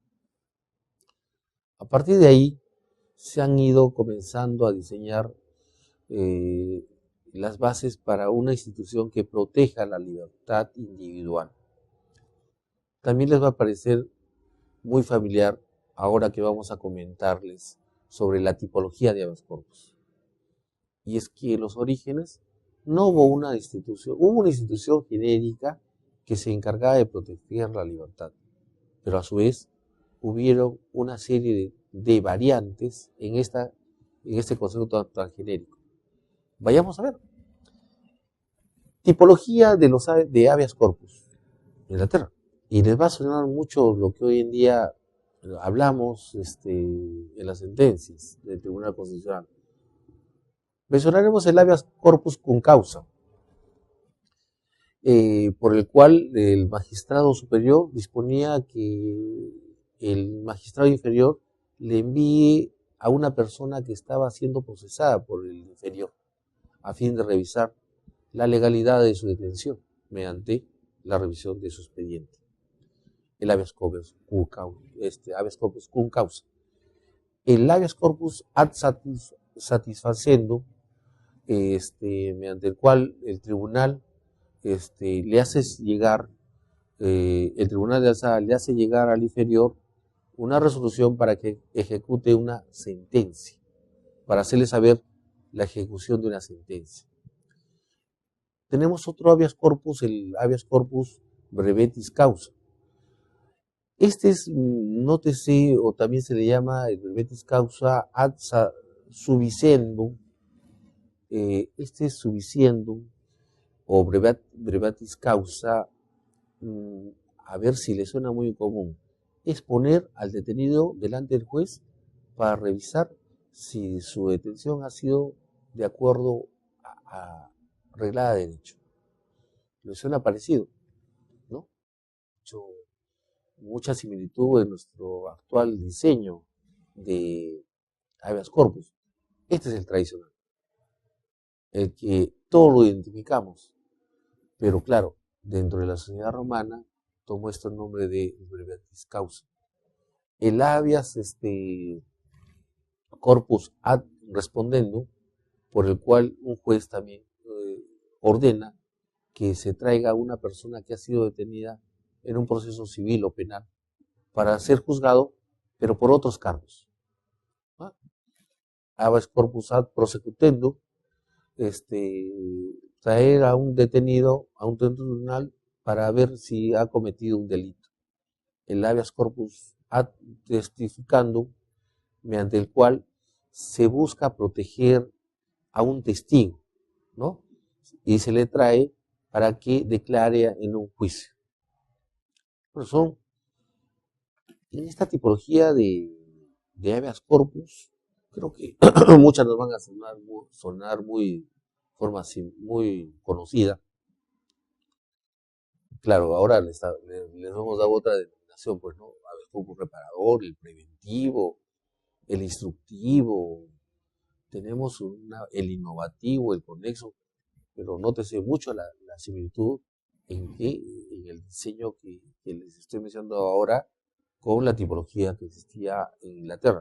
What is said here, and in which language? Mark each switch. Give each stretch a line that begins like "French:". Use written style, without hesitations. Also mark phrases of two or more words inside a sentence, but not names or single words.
Spanish: A partir de ahí se han ido comenzando a diseñar las bases para una institución que proteja la libertad individual. También les va a parecer muy familiar ahora que vamos a comentarles sobre la tipología de habeas corpus. Y es que en los orígenes no hubo una institución genérica que se encargaba de proteger la libertad, pero a su vez hubieron una serie de variantes en este concepto tan genérico. Vayamos a ver. Tipología de habeas corpus en Inglaterra. Y les va a sonar mucho lo que hoy en día hablamos en las sentencias del Tribunal Constitucional. Mencionaremos el habeas corpus cum causa, por el cual el magistrado superior disponía que el magistrado inferior le envíe a una persona que estaba siendo procesada por el inferior, a fin de revisar la legalidad de su detención mediante la revisión de su expediente. El habeas corpus cum causa. El habeas corpus ad satisfacendo, mediante el cual el tribunal le hace llegar, el tribunal de alzada le hace llegar al inferior una resolución para que ejecute una sentencia, para hacerle saber la ejecución de una sentencia. Tenemos otro habeas corpus, el habeas corpus brevetis causa. Nótese, o también se le llama el brevetis causa ad subicendum. Subicendum o brevetis causa, a ver si le suena muy común, es poner al detenido delante del juez para revisar si su detención ha sido de acuerdo a reglada de derecho. ¿Le suena parecido? ¿No? Mucha similitud en nuestro actual diseño de habeas corpus. Este es el tradicional, el que todos lo identificamos, pero claro, dentro de la sociedad romana tomó este nombre de brevetis causa. El habeas corpus ad respondendum, por el cual un juez también ordena que se traiga a una persona que ha sido detenida en un proceso civil o penal para ser juzgado, pero por otros cargos. Habeas corpus ad prosecutendum, traer a un detenido a un tribunal para ver si ha cometido un delito. El habeas corpus ad testificandum, mediante el cual se busca proteger a un testigo, ¿no? Y se le trae para que declare en un juicio. Bueno, en esta tipología de habeas corpus, creo que muchas nos van a sonar muy conocida. Claro, ahora les hemos dado otra denominación, pues, ¿no? Habeas corpus reparador, el preventivo, el instructivo, tenemos el innovativo, el conexo, pero nótese mucho la similitud en el diseño que les estoy mencionando ahora con la tipología que existía en Inglaterra.